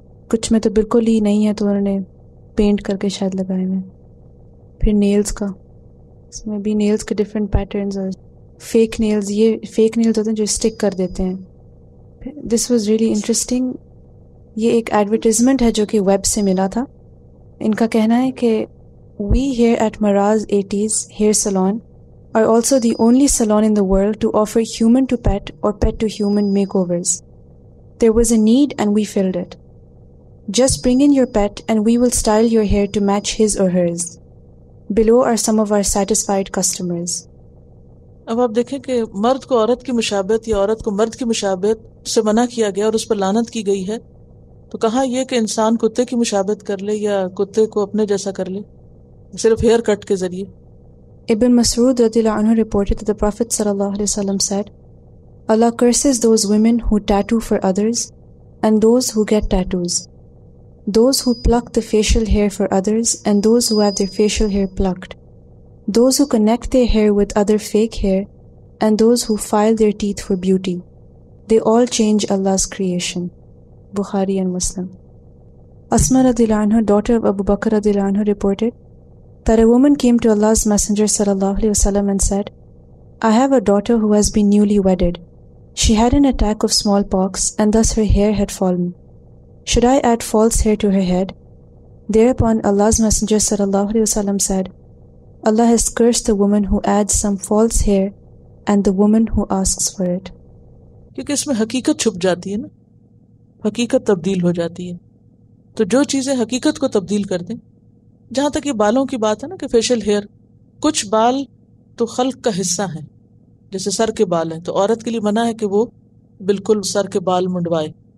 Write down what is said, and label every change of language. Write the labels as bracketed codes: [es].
[ur] کچھ میں تو بالکل ہی نہیں ہے تو انہوں نے پینٹ کر کے شاید لگائے ہوئے. پھر نیلز کا، اس میں بھی نیلز کے ڈفرینٹ پیٹرنز اور فیک نیلز. یہ فیک نیلز ہوتے ہیں جو اسٹک کر دیتے ہیں. [en] This was really interesting. [ur] یہ ایک ایڈورٹیزمنٹ ہے جو کہ ویب سے ملا تھا. ان کا کہنا ہے کہ [en] We here at Mraz 80s hair salon are also the only salon in the world to offer human to pet or pet to human makeovers. There was a need and we filled it. Just bring in your pet and we will style your hair to match his or hers. Below are some of our satisfied customers. [ur] اب آپ دیکھیں کہ مرد کو عورت کی مشابہت یا عورت کو مرد کی مشابہت سے منع کیا گیا اور اس پر لعنت کی گئی ہے، تو کہاں یہ کہ انسان کتے کی مشابہت کر لے یا کتے کو اپنے جیسا کر لے صرف ہیئر کٹ کے ذریعے. [en] Ibn Mas'ud رضی اللہ عنہ reported that the Prophet sallallahu alaihi wasallam said, Allah curses those women who tattoo for others and those who get tattoos, those who pluck the facial hair for others and those who have their facial hair plucked, those who connect their hair with other fake hair and those who file their teeth for beauty. They all change Allah's creation. Bukhari and Muslim. Asma radhiyallahu anha, daughter of Abu Bakr radhiyallahu anhu, reported that a woman came to Allah's Messenger sallallahu alaihi wasallam and said, I have a daughter who has been newly wedded. She had an attack of smallpox and thus her hair had fallen. Should I add false hair to her head? Thereupon Allah's Messenger sallallahu alaihi wasallam said, Allah has cursed the woman who adds some false hair and the woman who asks for it. [ur] کیونکہ اس میں حقیقت چھپ جاتی ہے نا، حقیقت تبدیل ہو جاتی ہے. تو جو چیزیں حقیقت کو تبدیل کر دیں جہاں تک یہ بالوں کی بات ہے نا کہ فیشل ہیئر، کچھ بال تو خلق کا حصہ ہیں، جیسے سر کے بال ہیں، تو عورت کے لیے منع ہے کہ وہ بالکل سر کے بال منڈوائے.